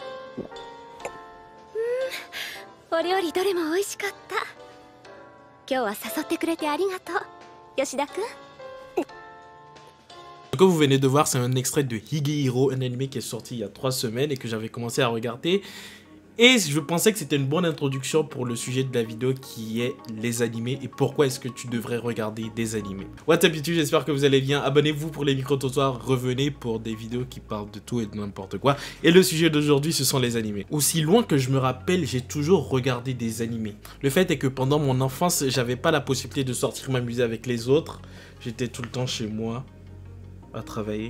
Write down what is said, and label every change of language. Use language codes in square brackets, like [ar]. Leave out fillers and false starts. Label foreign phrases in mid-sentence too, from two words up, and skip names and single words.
[ja] お料理どれも美味しかった。今日は誘ってくれてありがとう、吉田くん。 [fr] Comme vous venez de voir, c'est un extrait de Higehiro, un anime qui est sorti il y a 3 semaines et que j'avais commencé à regarder. Et je pensais que c'était une bonne introduction pour le sujet de la vidéo qui est les animés et pourquoi est-ce que tu devrais regarder des animés. [en] What's up [fr] YouTube, j'espère que vous allez bien. Abonnez-vous pour les micro-trottoirs, revenez pour des vidéos qui parlent de tout et de n'importe quoi. Et le sujet d'aujourd'hui, ce sont les animés. Aussi loin que je me rappelle, j'ai toujours regardé des animés. Le fait est que pendant mon enfance, j'avais pas la possibilité de sortir m'amuser avec les autres. J'étais tout le temps chez moi à travailler.